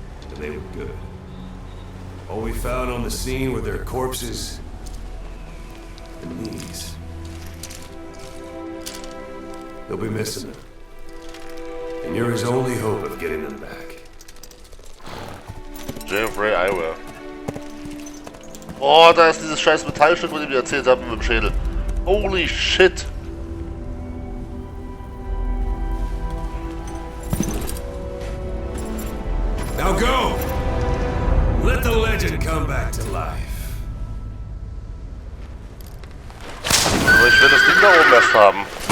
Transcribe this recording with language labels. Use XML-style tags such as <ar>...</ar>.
<en>And they were good. All we found on the scene were their corpses and knees. They'll be missing them. And you're his only hope of getting them back. Jeffrey Eyewear.</en> <de>Oh, da ist dieses scheiß Metallstück, von dem ich erzählt habe, mit dem Schädel.</de> <en>Holy shit! Now go! Let the legend come back to life.</en> <de>Aber ich will das Ding da oben erst haben.</de>